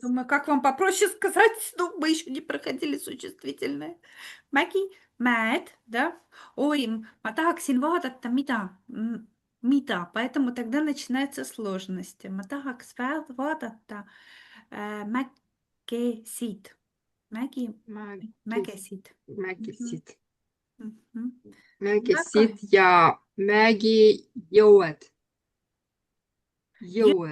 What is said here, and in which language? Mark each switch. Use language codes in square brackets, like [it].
[ru] думаю, как вам попроще сказать, но мы еще не проходили существительное. [et] Mägi, mäed, [ru] да? Ой, [et] ma tahaksin vaadata, mida, [ru] поэтому тогда начинаются сложности. [et] Ma tahaks vaadata mägesid. mägis, Mägesid. Mhm, mägisid, mhm. Väga mägisid ja mägijõed, jõed,